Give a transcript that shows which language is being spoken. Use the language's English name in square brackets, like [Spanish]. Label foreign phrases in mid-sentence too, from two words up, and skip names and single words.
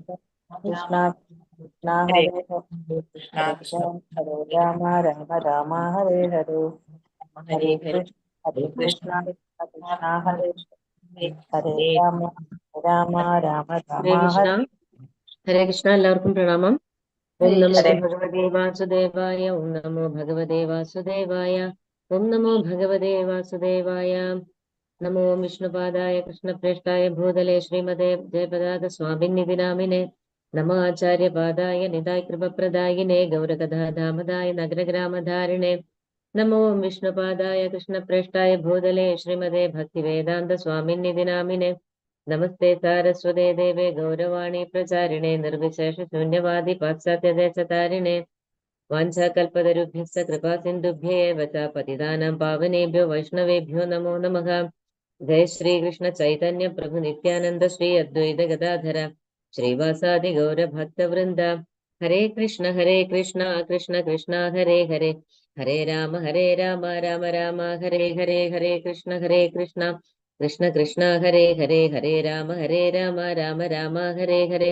[Sanskrit] രാമ കൃഷ്ണ കൃഷ്ണ ഹരേ ഹരേ ഹരേ കൃഷ്ണ ഹരേ കൃഷ്ണ ഹരേ രാമ രാമ ഹരേ ഹരേ ഹരേ ഹരേ ഹരേ കൃഷ്ണ ഹരേ ഹരേ കൃഷ്ണ കൃഷ്ണ കൃഷ്ണ ഹരേ ഹരേ ഹരേ രാമ രാമ രാമ രാമ ഹരേ കൃഷ്ണ. ഹരേ ഹരേ കൃഷ്ണ. [Malayalam] എല്ലാവർക്കും പ്രണാമം. [Sanskrit] ഓം നമോ ഹരേ ഭഗവതേ വാസുദേവായ. ഓം നമോ ഭഗവതേ വാസുദേവായ. ഓം നമോ ഭഗവതേ വാസുദേവായ. നമോ വിഷ്ണുപാദായ കൃഷ്ണപ്രേഷ്ഠായ ഭൂതലേ ശ്രീമതേ ജയപദാത സ്വാമിന്നിധി നാമിനെ. നമോ ആചാര്യപാദായ നിതായ കൃപപ്രദായിനെ ഗൗരകഥാധാമദായ നഗരഗ്രാമധാരിണേ. നമോ വിഷ്ണുപാദായ കൃഷ്ണപ്രേഷ്ഠായ ഭൂതലേ ശ്രീമതേ ഭക്തിവേദാന്ത സ്വാമിന്നിധി നാമിനെ. നമസ്തേ സാരസ്വതേ ദേവേ ഗൗരവാണി പ്രചാരിണേ നിർവിശേഷ ശൂന്യവാദി പാശ്ചാത്യദേശതാരിണേ. വാഞ്ചാകൽപതരുഭ്യശ്ച കൃപാ സിന്ധുഭ്യേവ ച പതിതാനാം പാവനേഭ്യോ വൈഷ്ണവേഭ്യോ നമോ നമഃ. ജയ ശ്രീകൃഷ്ണ ചൈതന്യ പ്രഭു നിത്യാനന്ദ ശ്രീ അദ്വൈത ഗദാധര ശ്രീവാസാദി ഗൗരഭക്തവൃന്ദ. ഹരേ കൃഷ്ണ കൃഷ്ണ കൃഷ്ണ ഹരേ ഹരേ ഹരേ രാമ രാമ രാമ ഹരേ ഹരേ. ഹരേ കൃഷ്ണ കൃഷ്ണ കൃഷ്ണ കൃഷ്ണ ഹരേ ഹരേ ഹരേ രാമ രാമ രാമ ഹരേ ഹരേ.